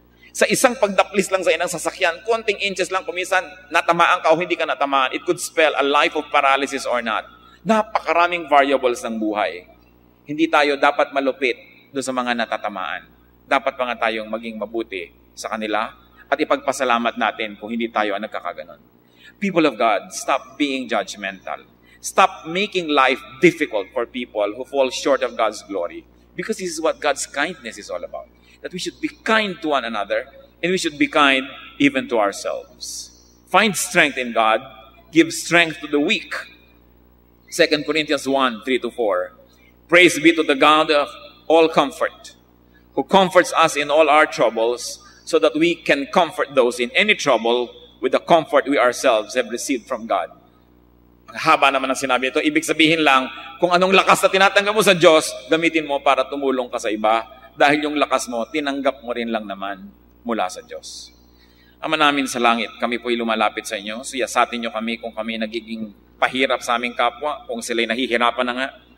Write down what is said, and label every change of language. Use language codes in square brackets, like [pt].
[tl] Sa isang pagdaplis lang sa inang sasakyan, konting inches lang, kumisan, natamaan ka o hindi ka natamaan, [en] it could spell a life of paralysis or not. [tl] Napakaraming variables ng buhay. Hindi tayo dapat malupit doon sa mga natatamaan. Dapat pa nga tayong maging mabuti sa kanila at ipagpasalamat natin kung hindi tayo ang nagkakaganon. [en] People of God, stop being judgmental. Stop making life difficult for people who fall short of God's glory. Because this is what God's kindness is all about. That we should be kind to one another and we should be kind even to ourselves. Find strength in God. Give strength to the weak. 2 Corinthians 1, 3-4. Praise be to the God of all comfort, who comforts us in all our troubles, so that we can comfort those in any trouble with the comfort we ourselves have received from God. [tl] Ang haba naman ng sinabi ito. Ibig sabihin lang, kung anong lakas na tinatanggap mo sa Diyos, gamitin mo para tumulong ka sa iba. Dahil yung lakas mo, tinanggap mo rin lang naman mula sa Diyos. Ama namin sa langit, kami po'y lumalapit sa inyo. Siyasatin nyo kami kung kami nagiging pahirap sa aming kapwa, kung sila'y nahihirapan na nga.